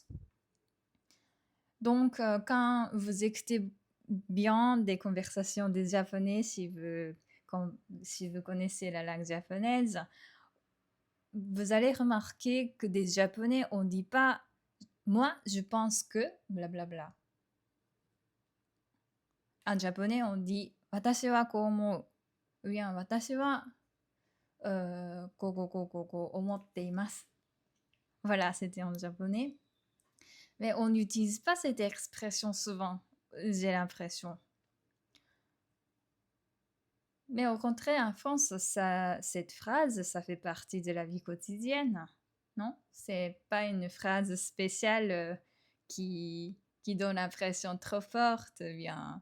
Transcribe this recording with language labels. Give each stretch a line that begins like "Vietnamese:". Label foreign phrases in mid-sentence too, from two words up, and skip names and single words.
French: Donc, quand vous écoutez bien des conversations des Japonais, si vous connaissez la langue japonaise, vous allez remarquer que des Japonais, on ne dit pas moi, je pense que blablabla. En japonais, on dit
Japanese: 私はこう思う.
French: ou bien
Japanese: 私は、こうこうこうこうこう思っています。
French: Voilà, c'était en japonais. Mais on n'utilise pas cette expression souvent, j'ai l'impression. Mais au contraire, en France, cette phrase, ça fait partie de la vie quotidienne, non? C'est pas une phrase spéciale qui donne l'impression trop forte, bien.